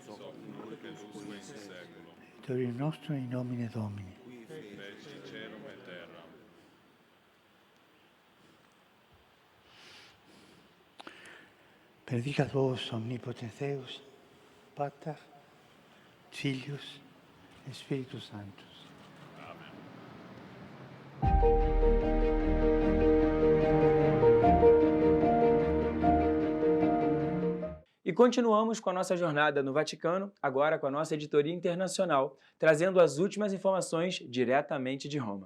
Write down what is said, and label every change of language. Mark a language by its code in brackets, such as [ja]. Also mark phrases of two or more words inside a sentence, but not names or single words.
[la] Aiutorium nostrum in nomine Domini. Benedicat vos omnipotens Deus, Pater, Filius et Spiritus Sanctus. [pt] E continuamos com a nossa jornada no Vaticano, agora com a nossa editoria internacional, trazendo as últimas informações diretamente de Roma.